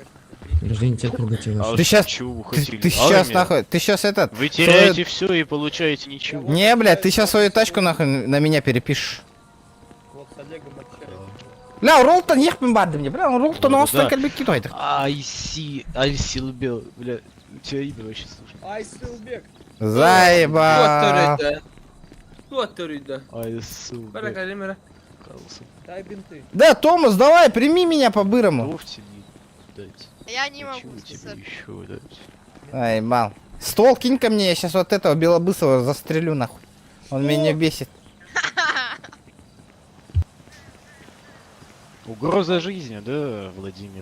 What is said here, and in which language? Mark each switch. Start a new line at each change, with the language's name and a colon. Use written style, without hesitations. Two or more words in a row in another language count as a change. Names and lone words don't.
Russian: Ты сейчас, ты сейчас нахуй, ты сейчас этот... Вы теряете все и получаете ничего. Не, блядь, ты сейчас свою тачку нахуй на меня перепишешь. Вот с Олегом общаюсь. Бля, Ролтон ехпен барды мне, бля, Ролтон Ну, острый да. как бы кино. Айсилбел, бля, у тебя имя вообще слушай. Айсилбек. Заеба. Котырыда. Айсилбек. Барака, Лемера. Дай бинты. Да, Томас, давай, прими меня по-бырому. Я не могу, тебе еще дать? Ай, мал. Ствол кинь ко мне, я сейчас вот этого белобысого застрелю нахуй. Он меня бесит. Угроза жизни, да, Владимир?